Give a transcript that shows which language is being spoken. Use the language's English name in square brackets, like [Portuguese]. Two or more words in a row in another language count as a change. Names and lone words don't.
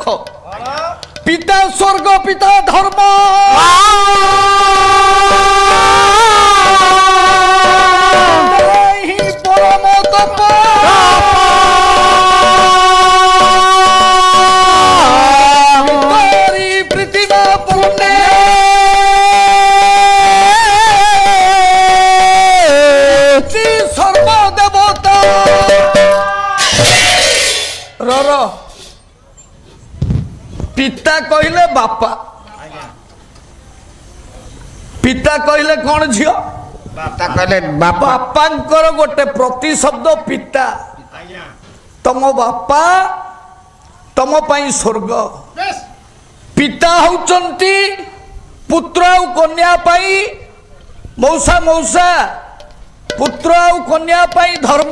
[Odia] ପିତା ସ୍ୱର୍ଗ, ପିତା ଧର୍ମ, ହିଁ ପରମ ତପ, ପିତାରି ପ୍ରୀତିମା ପୂର୍ଣ୍ଣେ, ଶ୍ରୀ ସର୍ବଦେବତା। ର ପିତା କହିଲେ ବାପା, ପିତା କହିଲେ କଣ ଝିଅ? ତା କହିଲେ ବାବା ବାପାଙ୍କର ଗୋଟେ ପ୍ରତିଶବ୍ଦ ପିତା। ଆଜ୍ଞା ତମ ବାପା ତମ ପାଇଁ ସ୍ୱର୍ଗ। ପିତା ହଉଛନ୍ତି ପୁତ୍ର ଆଉ କନ୍ୟା ପାଇଁ ମଉସା, ମଉସା ପୁତ୍ର ଆଉ କନ୍ୟା ପାଇଁ ଧର୍ମ।